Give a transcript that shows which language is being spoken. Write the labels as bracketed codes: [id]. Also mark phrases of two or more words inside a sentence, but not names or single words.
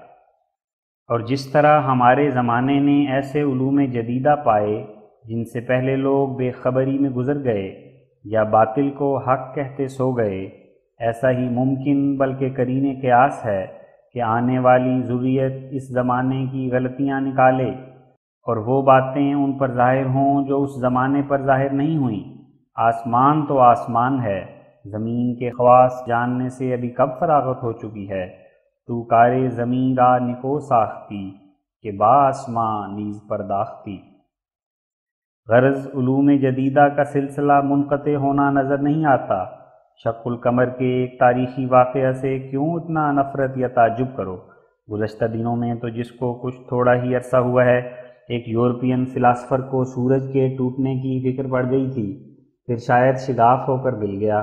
[ur] اور جس طرح ہمارے زمانے نے ایسے علوم جدیدہ پائے جن سے پہلے لوگ بے خبری میں گزر گئے یا باطل کو حق کہتے سو گئے، ایسا ہی ممکن بلکہ قرین قیاس ہے کہ آنے والی ذریت اس زمانے کی غلطیاں نکالے اور وہ باتیں ان پر ظاہر ہوں جو اس زمانے پر ظاہر نہیں ہوئیں۔ آسمان تو آسمان ہے، زمین کے خواص جاننے سے ابھی کب فراغت ہو چکی ہے۔ [fa] تو کارے زمین را نکو ساختی کہ با آسمان نیز پرداختی۔ [ur] غرض علوم جدیدہ کا سلسلہ منقطع ہونا نظر نہیں آتا۔ شق القمر کے ایک تاریخی واقعہ سے کیوں اتنا نفرت یا تعجب کرو؟ گزشتہ دنوں میں تو جس کو کچھ تھوڑا ہی عرصہ ہوا ہے، ایک یورپین فلاسفر کو سورج کے ٹوٹنے کی فکر پڑ گئی تھی، پھر شاید شگاف ہو کر مل گیا۔